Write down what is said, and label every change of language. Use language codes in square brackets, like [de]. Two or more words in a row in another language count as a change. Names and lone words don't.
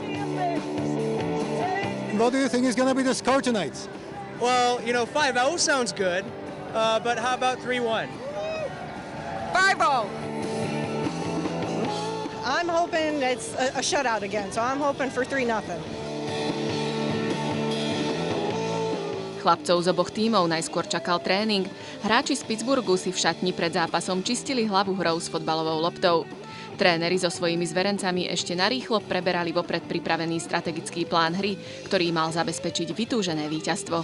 [en] What do you think is going to be the score tonight? Well, 5-0 sounds good, but how about 3-1? 5-0. I'm hoping it's a shutout again, so I'm hoping for 3-0. [sk] Chlapcov z oboch tímov najskôr čakal tréning. Hráči z Pittsburghu si v šatni pred zápasom čistili hlavu hrou s fotbalovou loptou. Tréneri so svojimi zverencami ešte narýchlo preberali vopred pripravený strategický plán hry, ktorý mal zabezpečiť vytúžené víťazstvo.